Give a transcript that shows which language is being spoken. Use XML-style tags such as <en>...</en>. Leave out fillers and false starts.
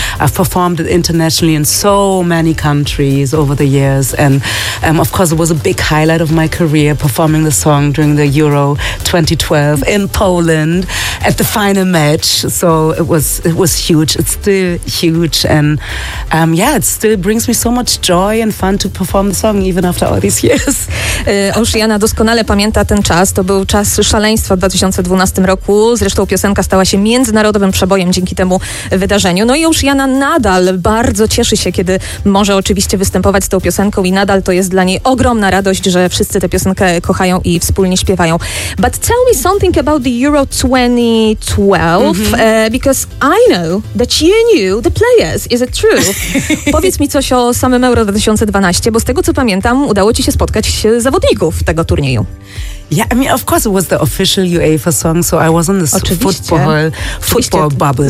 <en>I've performed it internationally in so many countries over the years, and of course it was a big highlight of my career performing the song during the Euro 2012 in Poland at the final match. So it was huge. It's still huge, and it still brings me so much joy and fun to perform the song even after all these years.</en> <pl>Auszjana doskonale pamięta ten czas. To był czas szaleństwa w 2012 roku. Zresztą piosenka stała się międzynarodowym przebojem dzięki temu wydarzeniu. No i Auszjana nadal bardzo cieszy się, kiedy może oczywiście występować z tą piosenką i nadal to jest dla niej ogromna radość, że wszyscy tę piosenkę kochają i wspólnie śpiewają.</pl> <en>But tell me something about the Euro 2012, because I know that you knew the players. Is it true?</en> <pl>Powiedz mi coś o samym Euro 2012, bo z tego co pamiętam, udało ci się spotkać zawodników tego turnieju.</pl> <en>Yeah, I mean, of course it was the official UEFA song, so I was in this football bubble.</en>